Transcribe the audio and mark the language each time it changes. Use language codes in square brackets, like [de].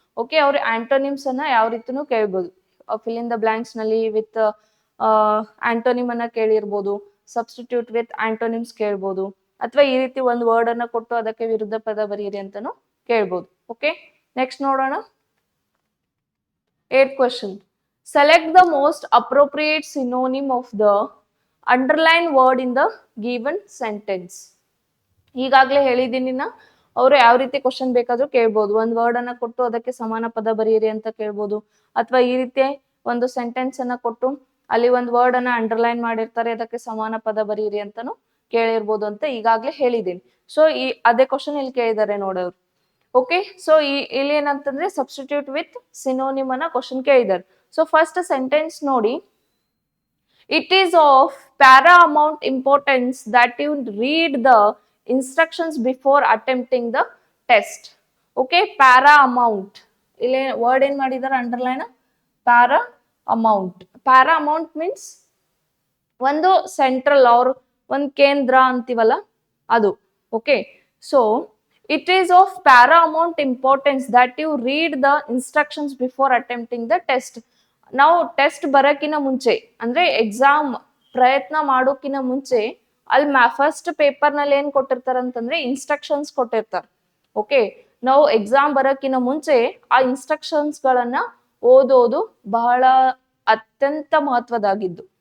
[kn] Okay, ಅವ್ರ antonyms ಅನ್ನ ಯಾವ ರೀತಿನೂ ಕೇಳ್ಬೋದು. ಫಿಲ್ ಇನ್ ದ ಬ್ಲಾಂಕ್ಸ್ ನಲ್ಲಿ ವಿತ್ ಆಂಟೋನಿಮ್ ಅನ್ನ ಕೇಳಿರ್ಬೋದು, ಸಬ್ಸ್ಟಿಟ್ಯೂಟ್ ವಿತ್ ಆಂಟೋನಿಮ್ಸ್ ಕೇಳ್ಬೋದು, ಅಥವಾ ಈ ರೀತಿ ಒಂದು ವರ್ಡ್ ಅನ್ನ ಕೊಟ್ಟು ಅದಕ್ಕೆ ವಿರುದ್ಧ ಪದ ಬರೀರಿ ಅಂತಾನು ಕೇಳ್ಬೋದು. ಓಕೆ, ನೆಕ್ಸ್ಟ್ ನೋಡೋಣ. 8th question. [en] Select the most appropriate synonym of the underlined word in the given sentence. [kn] ಈಗಾಗಲೇ ಹೇಳಿದ್ದೀನಿ ನಾ, ಅವರು ಯಾವ ರೀತಿ ಕ್ವಶನ್ ಬೇಕಾದ್ರೂ ಕೇಳ್ಬೋದು. ಒಂದು ವರ್ಡ್ ಅನ್ನ ಕೊಟ್ಟು ಅದಕ್ಕೆ ಸಮಾನ ಪದ ಬರೀರಿ ಅಂತ ಕೇಳ್ಬೋದು, ಅಥವಾ ಈ ರೀತಿ ಒಂದು ಸೆಂಟೆನ್ಸ್ ಅನ್ನ ಕೊಟ್ಟು ಅಲ್ಲಿ ಒಂದು ವರ್ಡ್ ಅನ್ನ ಅಂಡರ್ಲೈನ್ ಮಾಡಿರ್ತಾರೆ, ಅದಕ್ಕೆ ಸಮಾನ ಪದ ಬರೀರಿ ಅಂತಾನು ಕೇಳಿರ್ಬೋದು ಅಂತ ಈಗಾಗ್ಲೇ ಹೇಳಿದ್ದೀನಿ. ಸೊ ಅದೇ ಕ್ವಶನ್ ಇಲ್ಲಿ ಕೇಳಿದ್ದಾರೆ ನೋಡೋರು. ಓಕೆ, ಸೊ ಇಲ್ಲಿ ಏನಂತಂದ್ರೆ ಸಬ್ಸ್ಟಿಟ್ಯೂಟ್ ವಿತ್ ಸಿನೋನಿಮ್ ಅನ್ನ ಕ್ವಶನ್ ಕೇಳಿದಾರೆ. ಸೊ ಫಸ್ಟ್ ಸೆಂಟೆನ್ಸ್ ನೋಡಿ, [en] it is of paramount importance that you read the instructions before attempting the test. [kn] Okay, paramount ಇಲ್ಲಿ ವರ್ಡ್ ಏನ್ ಮಾಡಿದಾರೆ ಅಂಡರ್ಲೈನ್, paramount. paramount means ಒಂದು ಸೆಂಟ್ರಲ್ ಅವ್ರ ಒಂದು ಕೇಂದ್ರ ಅಂತೀವಲ್ಲ ಅದು. [en] Okay, so it is of paramount importance that you read the instructions before attempting the test. [kn] ನಾವು ಟೆಸ್ಟ್ ಬರೋಕಿನ ಮುಂಚೆ ಅಂದ್ರೆ ಎಕ್ಸಾಮ್ ಪ್ರಯತ್ನ ಮಾಡೋಕಿನ ಮುಂಚೆ ಅಲ್ಲಿ ಫಸ್ಟ್ ಪೇಪರ್ ನಲ್ಲಿ ಏನ್ ಕೊಟ್ಟಿರ್ತಾರ ಅಂತಂದ್ರೆ ಇನ್ಸ್ಟ್ರಕ್ಷನ್ಸ್ ಕೊಟ್ಟಿರ್ತಾರೆ. ಓಕೆ, ನಾವು ಎಕ್ಸಾಮ್ ಬರೋಕಿನ ಮುಂಚೆ ಆ ಇನ್ಸ್ಟ್ರಕ್ಷನ್ಸ್ ಗಳನ್ನ ಓದೋದು ಬಹಳ ಅತ್ಯಂತ ಮಹತ್ವದಾಗಿದ್ದು.